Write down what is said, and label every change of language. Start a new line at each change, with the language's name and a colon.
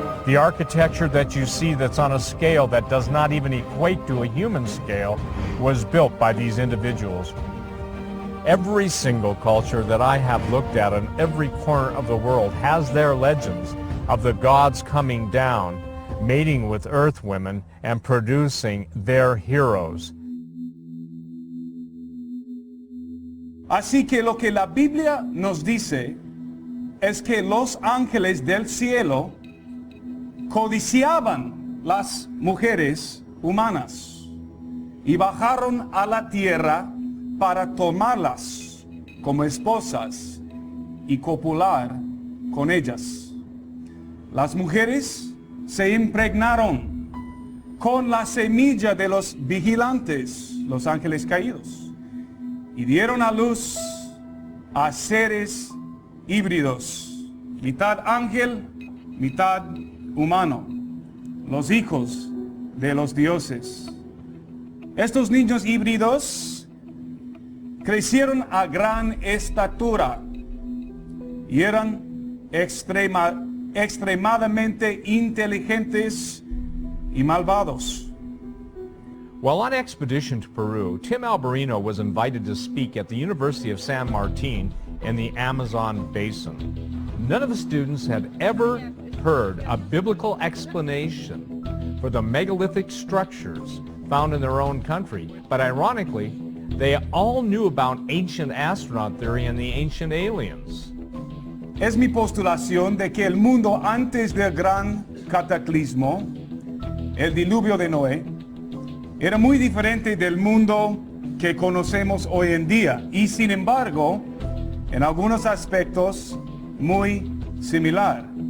English: The architecture that you see that's on a scale that does not even equate to a human scale was built by these individuals. Every single culture that I have looked at in every corner of the world has their legends of the gods coming down, mating with earth women, and producing their heroes.
Spanish: Así que lo que la Biblia nos dice es que los ángeles del cielo codiciaban las mujeres humanas y bajaron a la tierra para tomarlas como esposas y copular con ellas. Las mujeres se impregnaron con la semilla de los vigilantes, los ángeles caídos, y dieron a luz a seres híbridos, mitad ángel, mitad humano, los hijos de los dioses. Estos niños híbridos crecieron a gran estatura y eran extremadamente inteligentes y malvados.
English: While on expedition to Peru, Tim Alberino was invited to speak at the University of San Martin in the Amazon basin. None of the students had ever heard a biblical explanation for the megalithic structures found in their own country, but ironically, they all knew about ancient astronaut theory and the ancient aliens.
Spanish: Es mi postulación de que el mundo antes del gran cataclismo, el diluvio de Noé, era muy diferente del mundo que conocemos hoy en día y sin embargo, en algunos aspectos, muy similar.